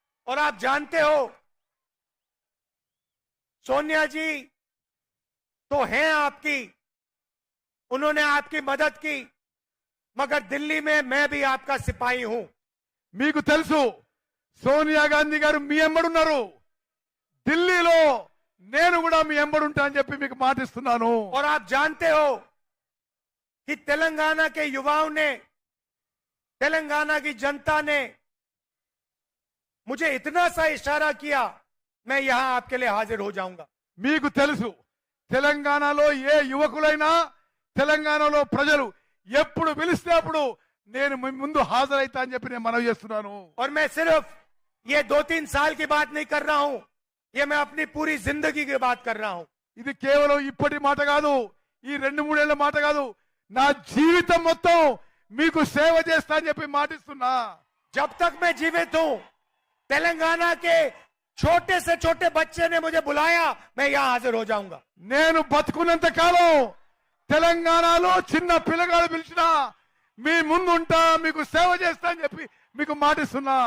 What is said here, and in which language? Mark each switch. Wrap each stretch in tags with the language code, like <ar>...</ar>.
<hi>और आप जानते हो, सोनिया जी तो हैं आपकी, उन्होंने आपकी मदद की, मगर दिल्ली में मैं भी आपका सिपाही हूं.</hi> <te>మీకు తెలుసు, సోనియా గాంధీ గారు మీ ఎంబడున్నారు, ఢిల్లీలో నేను కూడా మీ ఎంబడుంటా అని చెప్పి మీకు మాటిస్తున్నాను.</te> <hi>और आप जानते हो कि तेलंगाना के युवाओं ने, तेलंगाना की जनता ने मुझे इतना सा इशारा किया, मैं यहां आपके लिए हाजिर हो जाऊंगा.</hi> <te>మీకు తెలుసు, తెలంగాణలో ఏ యువకులైనా, తెలంగాణలో ప్రజలు ఎప్పుడు పిలిస్తే అప్పుడు నేను మీ ముందు హాజరైతా అని చెప్పి నేను మనవి చేస్తున్నాను.</te> <hi>और मैं सिर्फ ये 2-3 साल की बात नहीं कर रहा हूं, ये मैं अपनी पूरी जिंदगी की बात कर रहा हूं.</hi> <te>ఇది కేవలం ఇప్పటి మాట కాదు, ఈ 2-3 ఏళ్ల మాట కాదు, నా జీవితం మొత్తం మీకు సేవ చేస్తా అని చెప్పి మాటిస్తున్నా.</te> <hi>जब तक मैं जीवित हूं, तेलंगाना के छोटे से छोटे बच्चे ने मुझे बुलाया, मैं यहां हाजिर हो जाऊंगा.</hi> <te>నేను బతుకున్నంత కాలం తెలంగాణలో చిన్న పిల్లగాడు పిలిచినా మీ ముందుంటా, మీకు సేవ చేస్తా అని చెప్పి మీకు మాటిస్తున్నా.</te>